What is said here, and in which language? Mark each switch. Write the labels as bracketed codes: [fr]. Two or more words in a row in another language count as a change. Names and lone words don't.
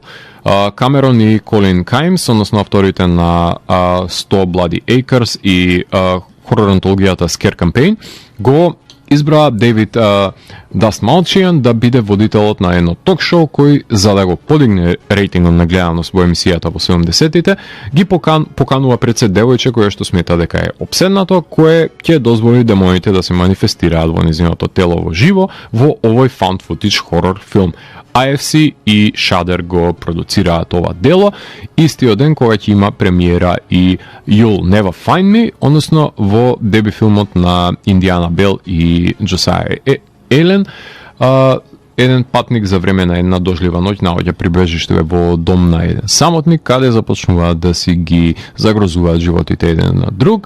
[mk] Камерон и Колин Каймс, односно авторите на 100 Bloody Acres и хорор антологијата Scare Campaign, го избра Дейвид Дастмалчијан да биде водителот на едно ток-шоу кој, за да го подигне рейтингот на гледаност во емисијата во 70-тите, ги поканува пред се девојче кое што смета дека е обседнато, кое ќе дозволи демоните да се манифестираат во незиното тело во живо во овој [en] found footage [mk] хорор филм. IFC и Shudder го продуцираат ова дело, истиот ден кога ќе има премиера и You'll Never Find Me, односно во деби филмот на Индиана Бел и Джосаја Елен. еден патник за време на една дожлива ноќ наоѓа прибежиште во дом на еден самотник, каде започнуваат да си ги загрозуваат животите еден на друг.